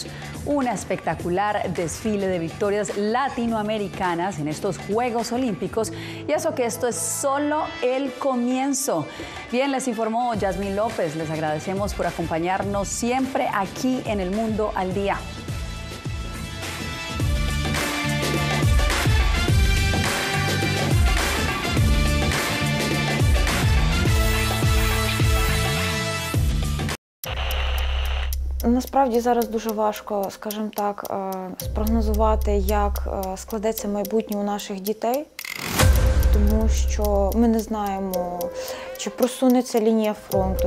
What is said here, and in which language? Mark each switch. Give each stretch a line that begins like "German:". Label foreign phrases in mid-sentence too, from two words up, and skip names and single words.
Spanish: Un espectacular desfile de victorias latinoamericanas en estos Juegos Olímpicos, y eso que esto es solo el comienzo. Bien, les informó Yasmín López. Les agradecemos por acompañarnos siempre aquí en El Mundo al Día.
Ukrainian: Насправді зараз дуже важко, скажімо так, спрогнозувати, як складеться майбутнє у наших дітей, тому що ми не знаємо, чи просунеться лінія фронту.